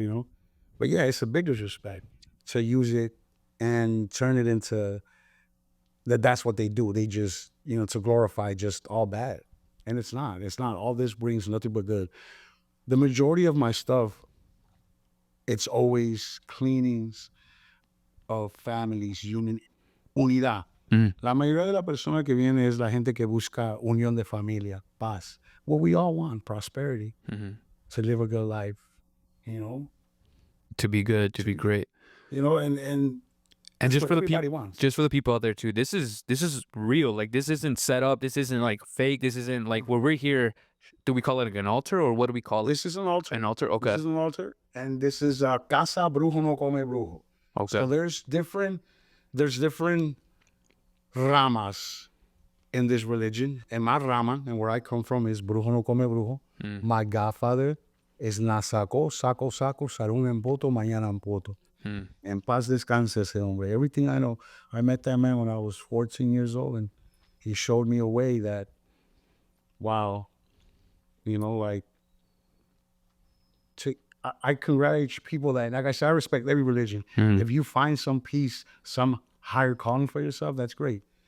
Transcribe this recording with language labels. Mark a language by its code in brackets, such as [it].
[en] You know, but yeah, it's a big disrespect to use it and turn it into that's what they do. They just, you know, to glorify just all bad. And it's not. It's not. All this brings nothing but good. The majority of my stuff, it's always cleanings of families, unidad. [es] La mayoría de la persona que viene es la gente que busca unión de familia, paz. [en] What we all want, prosperity, to live a good life, you know? To be good, to be great. You know, and just for the everybody people, wants. just for the people out there too, this is real. Like this isn't set up. This isn't like fake. This isn't like where we're here. Do we call it like an altar or what do we call it? This is an altar. An altar. Okay. This is an altar, and this is casa brujo no come brujo. Okay. So there's different ramas in this religion, and my rama, and where I come from, is brujo no come brujo. My godfather is Nasako, Sako, Sarun en Poto, Mañana en Poto. [es] En paz descanse ese hombre. [en] Everything I know, I met that man when I was 14 years old, and he showed me a way that, wow, you know, like, I congratulate people that, like I said, I respect every religion. If you find some peace, some higher calling for yourself, that's great.